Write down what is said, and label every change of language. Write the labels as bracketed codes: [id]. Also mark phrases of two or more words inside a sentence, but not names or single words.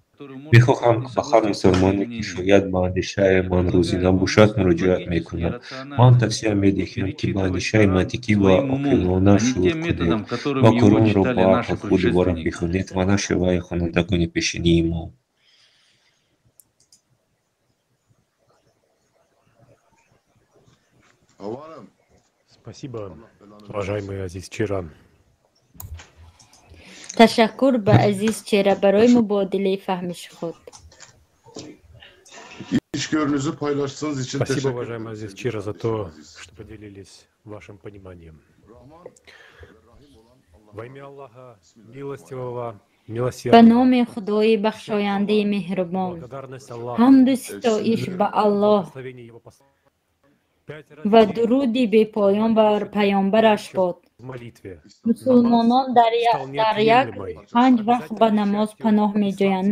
[tg] می‌خواهم به هر مسلمانی که شاید به اندیشه من روزی نباشد مراجعت می‌کنم. من توصیه می‌دهم که به اندیشه منطقی و عاقلانه شروع کنید و قرآن را با عقل خود دوباره بخوانید و نه شیوه خوانندگان پیشینی ما. [ru] Спасибо, уважаемый Азиз Чира. [tg] تشکر به عزیز چهره برای مبادله فهمش خود. [ru] Спасибо, уважаемый Азиз Чира, за то, что поделились вашим пониманием. Во имя Аллаха, милостивого, [tg] به نام خدای بخشاینده مهربان، حمد و ستایش به الله و درودی بی پایان بر پیامبرش باد. مسلمانان در یک 5 وقت به نماز پناه می جویند.